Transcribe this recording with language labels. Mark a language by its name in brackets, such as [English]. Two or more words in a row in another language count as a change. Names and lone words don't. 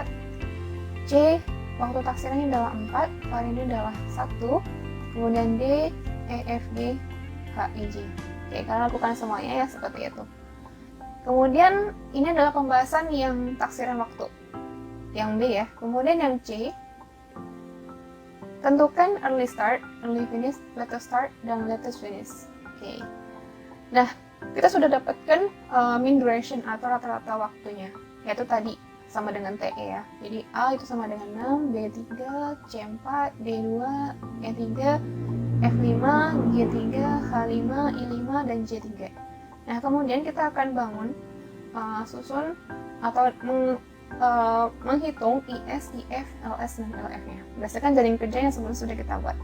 [Indonesian] C, waktu taksirannya adalah 4, variannya adalah 1. Kemudian D, E, F, G, H, I, J. Oke, kita lakukan semuanya ya seperti itu. Kemudian ini adalah pembahasan yang taksiran waktu, yang B ya. Kemudian yang C, tentukan [English] early start, early finish, latest start, [Indonesian] dan [English] latest finish. [Indonesian] Oke. Nah, kita sudah dapatkan [English] mean duration [Indonesian] atau rata-rata waktunya, yaitu tadi sama dengan TE ya. Jadi A itu sama dengan 6, B3, C4, D2, E3, F5, G3, H5, I5, dan J3. Nah, kemudian kita akan bangun susun atau menghitung IS, IF, LS, dan LF-nya berdasarkan jaringan kerja yang sebelumnya sudah kita buat.